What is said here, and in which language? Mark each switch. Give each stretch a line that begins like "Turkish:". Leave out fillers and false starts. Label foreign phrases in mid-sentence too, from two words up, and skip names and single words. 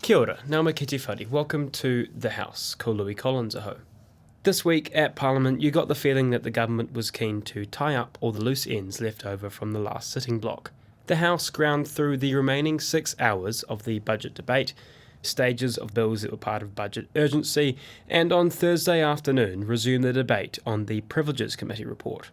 Māori: Kia ora, nauma ki te whare.
English: Welcome to the House,
Māori: ko Louis Collins aho.
English: This week at Parliament, you got the feeling that the government was keen to tie up all the loose ends left over from the last sitting block. The House ground through the remaining 6 hours of the budget debate, stages of bills that were part of budget urgency, and on Thursday afternoon resumed the debate on the Privileges Committee report.